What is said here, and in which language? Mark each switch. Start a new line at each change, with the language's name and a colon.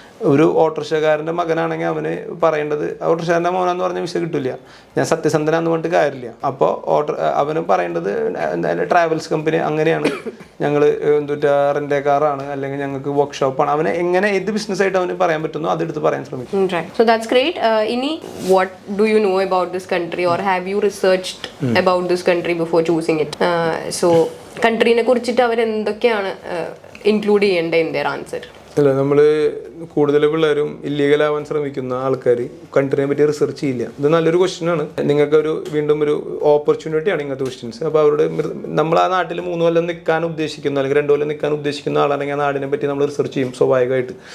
Malayalam: ഒരു ഓട്ടോറിക്ഷക്കാരൻ്റെ മകനാണെങ്കിൽ അവന് പറയേണ്ടത് ഓട്ടോറിക്ഷക്കാരൻ്റെ മോനാന്ന് പറഞ്ഞ വിസ കിട്ടില്ല, ഞാൻ സത്യസന്ധനാന്ന് പറഞ്ഞിട്ട് കാര്യമില്ല. അപ്പോൾ അവന് പറയേണ്ടത് എന്തായാലും ട്രാവൽസ് കമ്പനി അങ്ങനെയാണ്, ഞങ്ങൾ റെൻ്റ് കാറാണ്, അല്ലെങ്കിൽ ഞങ്ങൾക്ക് വർക്ക്ഷോപ്പാണ്. അവന് എങ്ങനെ ഏത് ബിസിനസ്സായിട്ട് അവന് പറയാൻ പറ്റുന്നോ അതെടുത്ത് പറയാൻ ശ്രമിക്കും.
English: So that's great. Ini, what do you know about this country, or have you researched about this country before choosing it?
Malayalam: So കൺട്രീനെ കുറിച്ചിട്ട് അവർ എന്തൊക്കെയാണ് ഇൻക്ലൂഡ് ചെയ്യേണ്ടത്
English: in their answer?
Malayalam: അല്ല, നമ്മൾ കൂടുതൽ പിള്ളേരും ഇല്ലീഗലാവാൻ ശ്രമിക്കുന്ന ആൾക്കാർ കൺട്രീനെ പറ്റി റിസർച്ച് ചെയ്യില്ല. ഇത് നല്ലൊരു ക്വസ്റ്റ്യനാണ്. നിങ്ങൾക്കൊരു വീണ്ടും ഒരു ഓപ്പർച്യൂണിറ്റിയാണ് ഇങ്ങനത്തെ ക്വസ്റ്റ്യൻസ്. അപ്പോൾ അവരോട് നമ്മൾ ആ നാട്ടിൽ 3 കൊല്ലം നിൽക്കാൻ ഉദ്ദേശിക്കുന്ന അല്ലെങ്കിൽ 2 കൊല്ലം നിൽക്കാൻ ഉദ്ദേശിക്കുന്ന ആളാണെങ്കിൽ ആ നാടിനെ പറ്റി നമ്മൾ റിസർച്ച് ചെയ്യും സ്വാഭാവികമായിട്ട്.